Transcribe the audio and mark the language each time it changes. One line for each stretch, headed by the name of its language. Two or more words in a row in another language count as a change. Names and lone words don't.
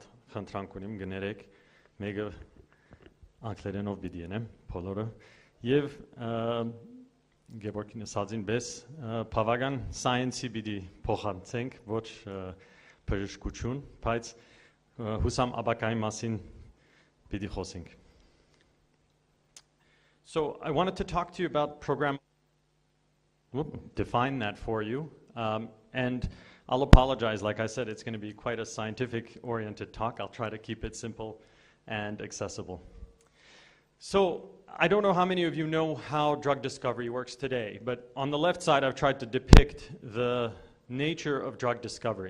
Armenian: խնդրանք ունեմ գներեք, մեկը անգլերենով պիտի ենեմ, բոլորը, եւ Գևորգին ասածին պես բավական science-ի պիտի փոխանցենք, ոչ բժշկություն, բայց հուսամ ապակայի մասին պիտի խոսենք։
English: So I wanted to talk to you about program. Define that for you. And I'll apologize, like I said, it's going to be quite a scientific-oriented talk. I'll try to keep it simple and accessible. So I don't know how many of you know how drug discovery works today, but on the left side I've tried to depict the nature of drug discovery.